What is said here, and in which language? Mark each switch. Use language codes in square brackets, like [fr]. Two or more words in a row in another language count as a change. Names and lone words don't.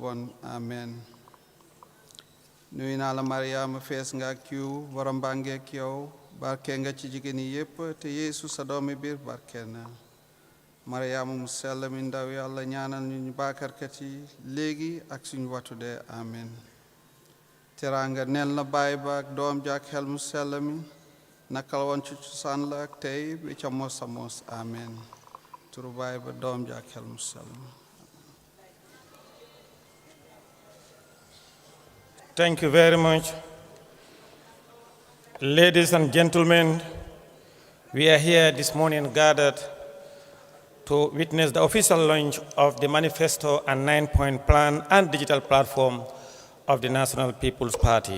[wo] bon amen nuyu naa la Mariama fees nga ak yiw borom baa ngi ak yow barke nga ci jigéen yi yépp te Yeesu sa doomi biir barke na Mariama mu sell mi ndaw yàlla ñaanal ñu baakarkat yi léegi ak suñu wattu dee amen teraanga neel na baay ba ak doom ja ak xel mu sell mi nakal woon ci cosaan la ak tey bi ca mos a mos amen turu baay ba doom ja ak xel mu sell mi. [en] Thank you very much. Ladies and gentlemen, we are here this morning gathered to witness the official launch of the manifesto and 9-point plan and digital platform of the National People's Party.